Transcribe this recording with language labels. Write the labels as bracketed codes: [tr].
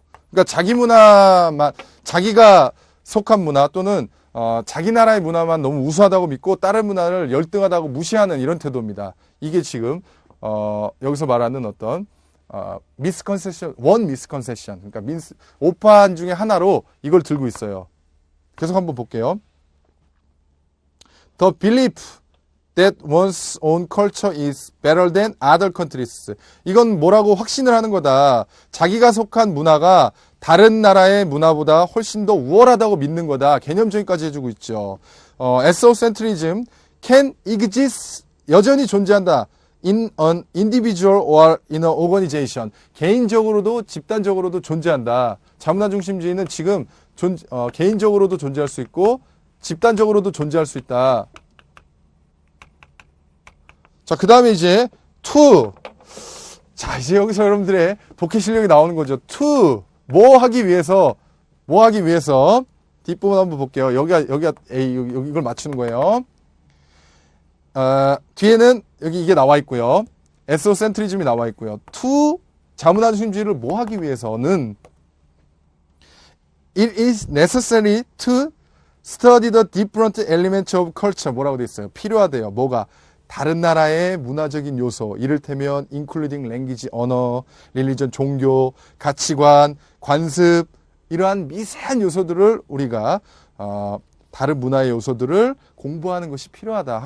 [ko] 그러니까 자기 문화만, 자기가 속한 문화 또는 자기 나라의 문화만 너무 우수하다고 믿고 다른 문화를 열등하다고 무시하는 이런 태도입니다. 이게 지금 여기서 말하는 어떤 미스컨셉션, 원 미스컨셉션. 그러니까 오판 중에 하나로 이걸 들고 있어요. 계속 한번 볼게요. [en] The belief that one's own culture is better than other countries. [ko] 이건 뭐라고 확신을 하는 거다. 자기가 속한 문화가 다른 나라의 문화보다 훨씬 더 우월하다고 믿는 거다. 개념적인까지 해주고 있죠. [en] Ethnocentrism can exist, [ko] 여전히 존재한다. [en] In an individual or in an organization. [ko] 개인적으로도 집단적으로도 존재한다. 자문화 중심주의는 지금 개인적으로도 존재할 수 있고 집단적으로도 존재할 수 있다. 자, 그 다음에 이제 to. 자, 이제 여기서 여러분들의 독해 실력이 나오는 거죠. to. 뭐 하기 위해서 뒷부분 한번 볼게요. 여기가 A, 여기 이걸 맞추는 거예요. 뒤에는 여기 이게 나와 있고요. 에소센트리즘이 나와 있고요. [en] to [ko] 자문화 중심주의를 뭐 하기 위해서는 [en] it is necessary to study the different elements of culture. [ko] 뭐라고 돼 있어요? 필요하대요. 뭐가? 다른 나라의 문화적인 요소, 이를테면 [en] including language, [ko] 언어, religion, 종교, 가치관, 관습, 이러한 미세한 요소들을 우리가 다른 문화의 요소들을 공부하는 것이 필요하다.